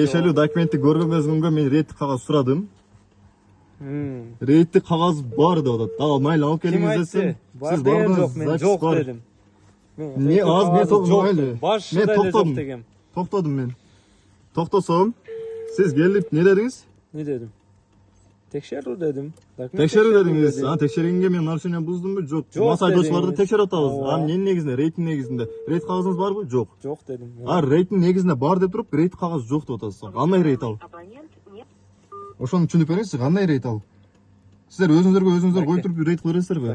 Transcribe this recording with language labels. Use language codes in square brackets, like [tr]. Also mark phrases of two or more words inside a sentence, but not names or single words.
[ky] Тиешелүү документти көргөнбөзгөнгө мен рейдтик кагаз сурадым. Рейдтик кагаз бар деп атат. Ал майлы алып келиңиз десем, сиз бардыңыз, мен жок дедим. Не аз мен токтодум. Башында эле жок дегем. Токтодум мен. Токтосом, сиз келип не дедиңиз? Не дедим? Текшерүү дедим. Tekшерүү дедиңиз. Tekшергенге мен нарушение буздумбу? Жок. Мас айдоочуларды текшерип атабыз. Эмненин негизинде? Рейдтин негизинде. Рейд кагазыңыз барбы? Жок. Жок дедим. Рейдтин негизинде бар деп туруп, рейд кагаз жок деп атасыз. Кандай рейд ал? Ошону түшүнүп бериңизчи, кандай рейд ал? Силер өзүңүздөр коюп туруп рейд кыла бересиздерби?